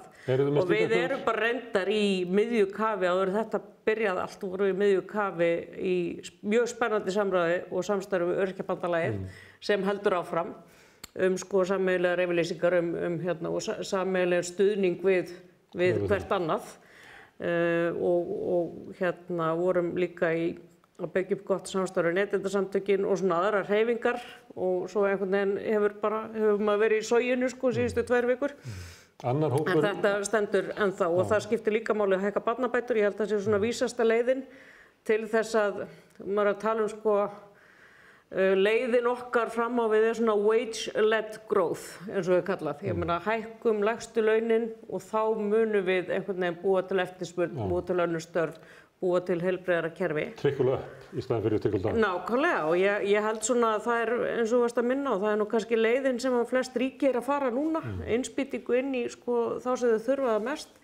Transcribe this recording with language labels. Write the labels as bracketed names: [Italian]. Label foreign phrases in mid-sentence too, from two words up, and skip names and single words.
[Icelandic] Og við erum bara reyndar í miðju kafi áður þetta byrjaði allt og vorum í miðju kafi í mjög spennandi samræði og samstarfi við Öryrkjabandalagið sem heldur áfram sameiginlegar yfirlýsingar og sameiginlegan stuðning við hvert annað og vorum líka að byggja upp gott samstarf við Neytendasamtökin og svona aðrar hreyfingar og svo einhvern veginn hefur maður verið í soginu síðustu 2 vikur. En þetta stendur ennþá og það skiptir líka máli að hækka barnabætur. Ég held að það sé svona vísasta leiðin til þess að maður að tala leiðin okkar fram á við er svona [English] wage-led growth [Icelandic] eins og við kallað. Ég meina hækkum lægstu launin og þá munum við einhvern veginn búa til eftirspurn, búa til önnur störf, búa til heilbrigðara kerfi. [English] Trickle up [Icelandic] í staðinn fyrir [English] trickle down. [Icelandic] Nákvæmlega og ég held svona að það er eins og varst að minna og það er nú kannski leiðin sem flest ríki er að fara núna, innspýtingu inn í þá sem þau þurfa það mest.